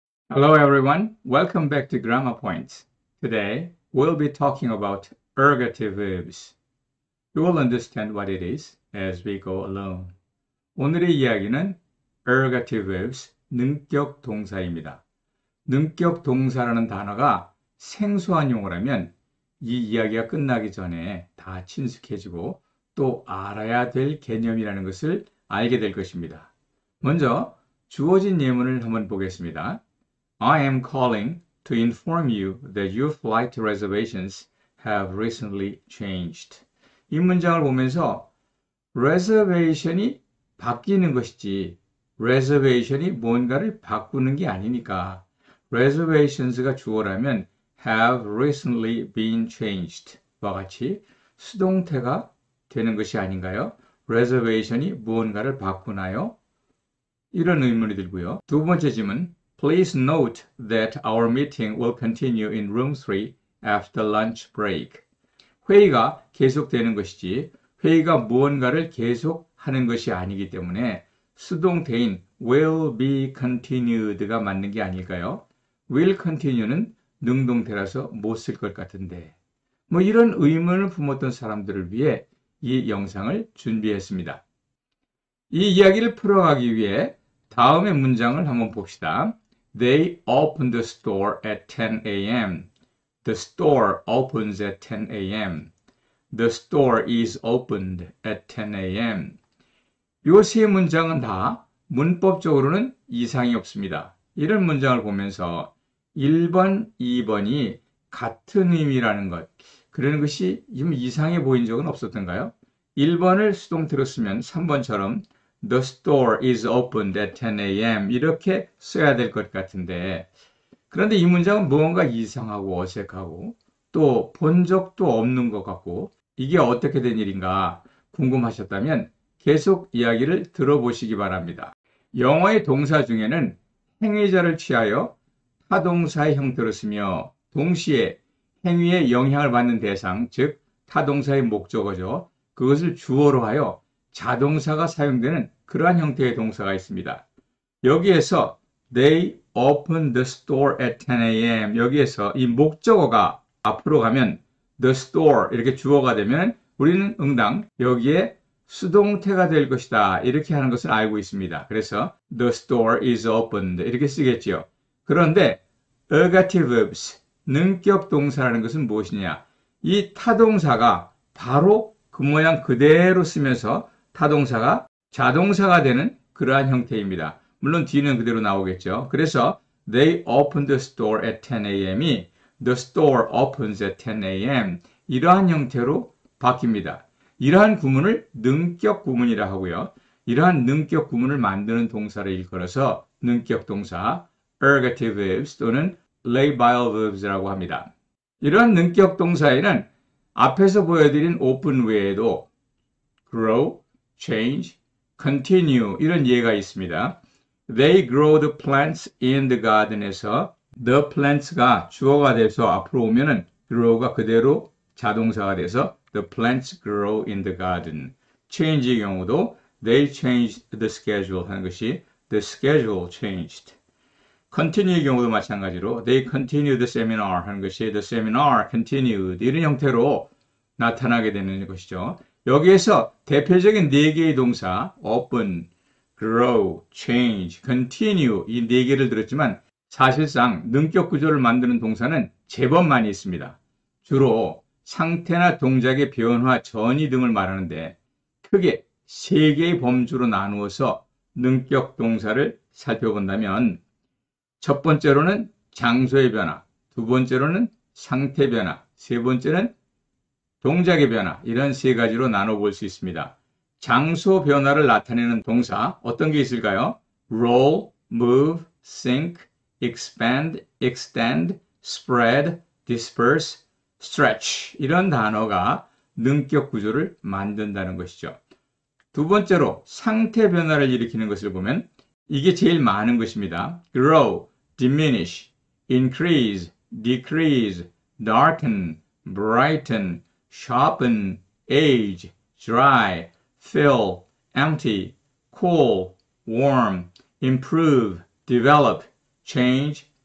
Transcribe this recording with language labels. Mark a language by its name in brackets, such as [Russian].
[English] Hello everyone, welcome back to Grammar Points. Today we'll be talking about ergative verbs. You will understand what it is as we go along. [Korean] 오늘의 이야기는 ergative verbs, 능격 동사입니다. 능격 동사라는 단어가 생소한 용어라면 이 이야기가 끝나기 전에 다 친숙해지고 또 알아야 될 개념이라는 것을 알게 될 것입니다. 먼저 주어진 예문을 한번 보겠습니다. [English] I am calling to inform you that your flight reservations have recently changed. [Korean] 이 문장을 보면서 reservation이 바뀌는 것이지 reservation이 뭔가를 바꾸는 게 아니니까 reservations가 주어라면 [English] have recently been changed [Korean] 와 같이 수동태가 되는 것이 아닌가요? reservation이 무언가를 바꾸나요? 이런 의문이 들고요. 두 번째 질문 [English] Please note that our meeting will continue in room 3 after lunch break. [Korean] 회의가 계속되는 것이지 회의가 무언가를 계속하는 것이 아니기 때문에 수동태인 will be continued가 맞는 게 아닐까요? will continue는 능동태라서 못 쓸 것 같은데 이런 의문을 품었던 사람들을 위해 이 영상을 준비했습니다. 이 이야기를 풀어가기 위해 다음의 문장을 한번 봅시다. [English] They opened the store at 10 a.m. The store opens at 10 a.m. The store is opened at 10 a.m. [Korean] 이 세 문장은 다 문법적으로는 이상이 없습니다. 이런 문장을 보면서 1번, 2번이 같은 의미라는 것, 그런 것이 좀 이상해 보인 적은 없었던가요? 1번을 수동태로 쓰면 3번처럼 [English] The store is opened at 10 a.m. [Korean] 이렇게 써야 될 것 같은데 그런데 이 문장은 무언가 이상하고 어색하고 또 본 적도 없는 것 같고 이게 어떻게 된 일인가 궁금하셨다면 계속 이야기를 들어보시기 바랍니다. 영어의 동사 중에는 행위자를 취하여 타동사의 형태로 쓰며 동시에 행위에 영향을 받는 대상, 즉 타동사의 목적어죠. 그것을 주어로 하여 자동사가 사용되는 그러한 형태의 동사가 있습니다. 여기에서 [English] They opened the store at 10 a.m. [Korean] 여기에서 이 목적어가 앞으로 가면 the store 이렇게 주어가 되면 우리는 응당 여기에 수동태가 될 것이다 이렇게 하는 것을 알고 있습니다. 그래서 [English] the store is opened [Korean] 이렇게 쓰겠죠. 그런데 ergative verbs, 능격 동사라는 것은 무엇이냐? 이 타동사가 바로 그 모양 그대로 쓰면서 타동사가 자동사가 되는 그러한 형태입니다. 물론 뒤는 그대로 나오겠죠. 그래서 [English] They opened the store at 10 a.m.이 The store opens at 10 a.m. [Korean] 이러한 형태로 바뀝니다. 이러한 구문을 능격 구문이라 하고요. 이러한 능격 구문을 만드는 동사를 일컬어서 능격 동사, ergative verbs 또는 labile verbs라고 합니다. 이러한 능격 동사에는 앞에서 보여드린 open 외에도 grow, change, continue 이런 예가 있습니다. [English] They grow the plants in the garden에서 the plants가 [Korean] 주어가 돼서 앞으로 오면은 [English] grow가 [Korean] 그대로 자동사가 돼서 [English] the plants grow in the garden. change [Korean] 의 경우도 [English] they changed the schedule [Korean] 하는 것이 [English] the schedule changed. [Korean] continue의 경우도 마찬가지로 [English] they continued the seminar [Korean] 하는 것이 [English] the seminar continued [Korean] 이런 형태로 나타나게 되는 것이죠. 여기에서 대표적인 4개의 동사 open, grow, change, continue 이 4개를 들었지만 사실상 능격 구조를 만드는 동사는 제법 많이 있습니다. 주로 상태나 동작의 변화, 전이 등을 말하는데 크게 3개의 범주로 나누어서 능격 동사를 살펴본다면 첫 번째로는 장소의 변화, 두 번째로는 상태 변화, 세 번째는 동작의 변화 이런 3가지로 나눠볼 수 있습니다. 장소 변화를 나타내는 동사 어떤 게 있을까요? [English] roll, move, sink, expand, extend, spread, disperse, stretch [Korean] 이런 단어가 능격 구조를 만든다는 것이죠. 두 번째로 상태 변화를 일으키는 것을 보면 이게 제일 많은 것입니다. [English] grow, diminish, increase, decrease, darken, brighten, sharpen, age, dry, fill, empty, cool, warm, improve, develop, change,